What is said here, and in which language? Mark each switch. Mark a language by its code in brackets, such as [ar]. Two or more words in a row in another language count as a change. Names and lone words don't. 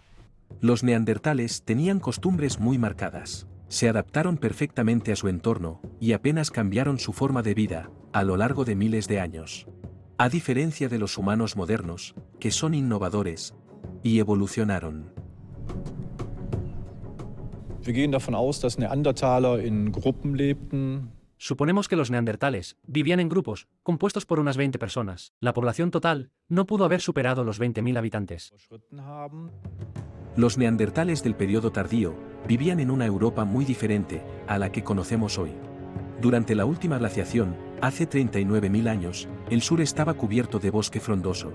[es] Los neandertales tenían costumbres muy marcadas. Se adaptaron perfectamente a su entorno y apenas cambiaron su forma de vida a lo largo de miles de años. A diferencia de los humanos modernos, que son innovadores y evolucionaron. [de] Wir gehen davon aus, dass Neandertaler in Gruppen lebten. [es] Suponemos que los neandertales vivían en grupos, compuestos por unas 20 personas. La población total no pudo haber superado los 20.000 habitantes. Los neandertales del periodo tardío vivían en una Europa muy diferente a la que conocemos hoy. Durante la última glaciación, hace 39.000 años, el sur estaba cubierto de bosque frondoso.